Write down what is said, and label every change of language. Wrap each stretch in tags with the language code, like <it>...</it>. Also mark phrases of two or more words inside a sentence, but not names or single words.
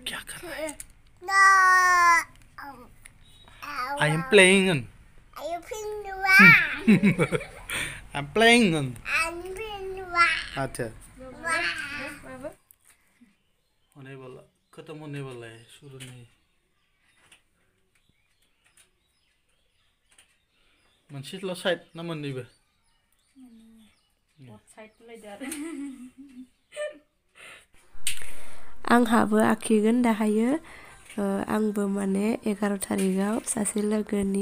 <en>No. I am playing. Are you playing the one? I'm playing. I'm playing the one.</en> <hi>अच्छा होने वाला खत्म होने वाला है शुरू नहीं</hi> <brx>मोनसेल' साइड ना मोननैबो आंहाबो आखिगोन दाहायो आंबो माने 11 थारिखआव सासे लोगोनि</brx>